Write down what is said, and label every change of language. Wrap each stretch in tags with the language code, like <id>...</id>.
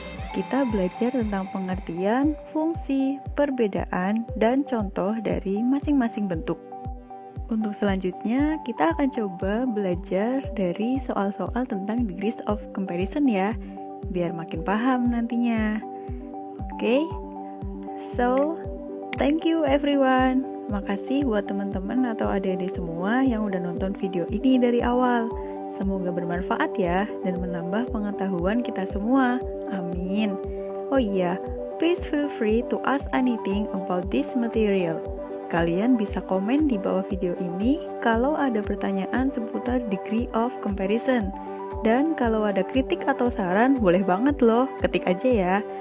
<id>Kita belajar tentang pengertian, fungsi, perbedaan, dan contoh dari masing-masing bentuk. Untuk selanjutnya, kita akan coba belajar dari soal-soal tentang degrees of comparison ya, biar makin paham nantinya.</id> <en>Oke, so thank you everyone.</en> <id>Makasih buat teman-teman atau adik-adik semua yang udah nonton video ini dari awal. Semoga bermanfaat ya dan menambah pengetahuan kita semua. Amin. Oh iya,</id> <en>please feel free to ask anything about this material.</en> <id>Kalian bisa komen di bawah video ini kalau ada pertanyaan seputar degree of comparison. Dan kalau ada kritik atau saran, boleh banget loh, ketik aja ya.</id>